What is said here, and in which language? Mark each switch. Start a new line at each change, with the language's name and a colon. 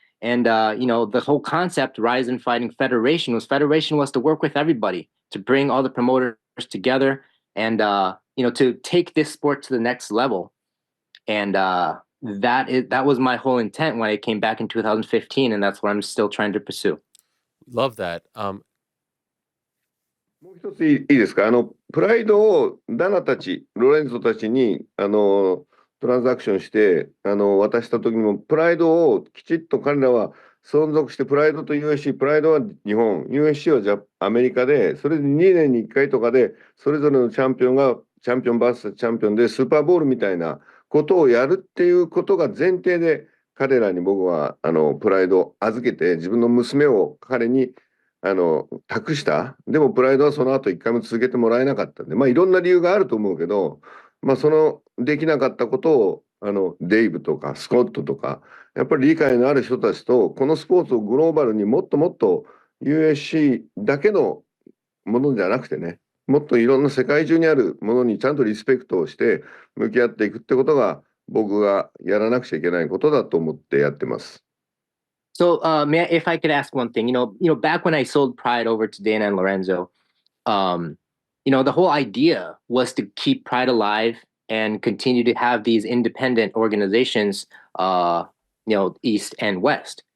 English: And, the whole concept, RIZIN Fighting Federation was to work with everybody, to bring all the promoters together and, to take this sport to the next level. And that was my whole intent when I came back in 2015. And that's what I'm still trying to pursue. Love that.
Japanese: もう一ついいですか？プライドをダナたち、ロレンゾたちにトランザクションして渡した時にも、プライドをきちっと彼らは存続して、プライドと USC、プライドは日本、USC はアメリカで、それで2年に1回とかで、それぞれのチャンピオンがチャンピオン VS チャンピオンでスーパーボールみたいなことをやるっていうことが前提で、彼らに僕はプライドを預けて、自分の娘を彼に託した。でもプライドはその後一回も続けてもらえなかったんで、いろんな理由があると思うけど、そのできなかったことをデイブとかスコットとか、やっぱり理解のある人たちと、このスポーツをグローバルにもっともっと USC だけのものじゃなくてね、もっといろんな世界中にあるものにちゃんとリスペクトをして向き合っていくってことが、僕がやらなくちゃいけないことだと思ってやってます。
English: So, if I could ask one thing, back when I sold Pride over to Dana and Lorenzo, the whole idea was to keep Pride alive and continue to have these independent organizations, East and West.